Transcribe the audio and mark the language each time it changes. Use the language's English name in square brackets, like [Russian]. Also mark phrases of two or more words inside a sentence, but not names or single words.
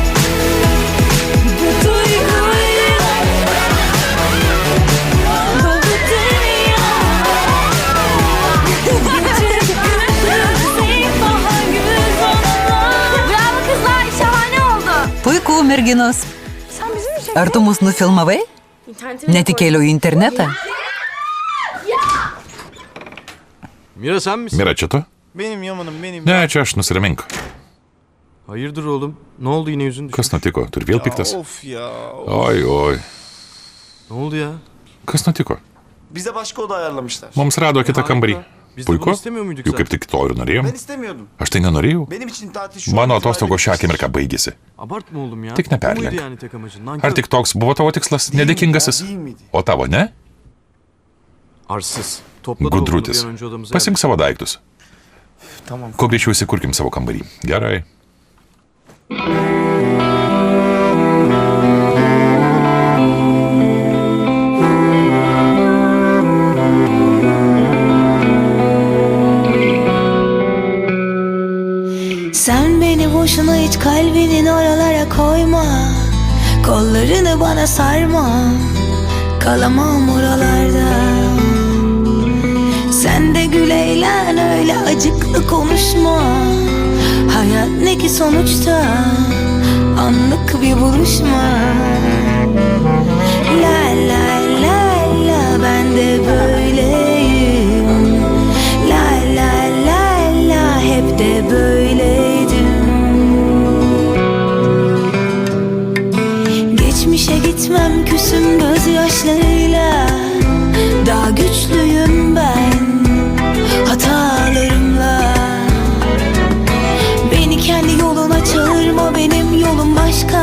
[Turkish] Bu duyguyla dolu dünya. Gece gündüz bahar güz onunla. Bravo kızlar, şahane oldu. [Lithuanian] Puiku, merginos. Ar tu mus nufilmavai? Netikėliau į internetą? [Turkish] Mira sen misin? [Lithuanian] Mira, čia tu? [Turkish] Benim Yaman'ım benim. [Lithuanian] Ne, čia aš, nusiramink. [Turkish] Hayırdır oğlum? Ne oldu yine yüzün düştü? [Lithuanian] Kas nutiko? Turi vėl piktas? [Turkish] Of ya. [Lithuanian] Oi, oi. [Turkish] Ne oldu ya? [Lithuanian] Kas nutiko? [Turkish] Bize başka oda ayarlamışlar. [Lithuanian] Mums rado kitą kambarį. [Turkish] Biz de bunu [Lithuanian] Puiku? [Turkish] istemiyor muyduk [Lithuanian] Juk kaip [Turkish] zaten? [Lithuanian] tik to ir norėjom. [Turkish] Ben istemiyordum. [Lithuanian] Aš tai nenorėjau. [Turkish] Benim için tatil şu [Lithuanian] Mano [Turkish] an itibariyle [Lithuanian] atostogos šią [Turkish] bitmiştir. [Lithuanian] akimirką baigėsi. [Turkish] Abartma oğlum ya. [Lithuanian] Tik [Turkish] Bu muydu [Lithuanian] neperlenk. [Turkish] yani tek amacın? Nankör. [Lithuanian] Ar tik toks buvo tavo tikslas? [Turkish] Değil [Lithuanian] Nedėkingasis. [Turkish] miydi ya, değil miydi? [Lithuanian] O tavo, ne? [Turkish] Arsız. Topla da oğlum bir [Lithuanian] Gudrutis. [Turkish] an önce odamıza. [Lithuanian] Pasimk savo daiktus. [Turkish] Tamam. [Lithuanian] Kuo greičiau įsikurkim savo kambarį. Gerai. [Turkish] Sen beni boşuna hiç kalbinin oralara koyma. Kollarını bana sarma. Kalamam oralarda. Sen de gül eğlen, öyle acıklı konuşma. Hayat ne ki sonuçta, anlık bir buluşma. La la la la, ben de böyleyim. La la la la, hep de böyleydim. Geçmişe gitmem, küsüm gözyaşlarıyla. Daha güçlüyüm ben hatalarımla. Beni kendi yoluna çağırma, benim yolum başka.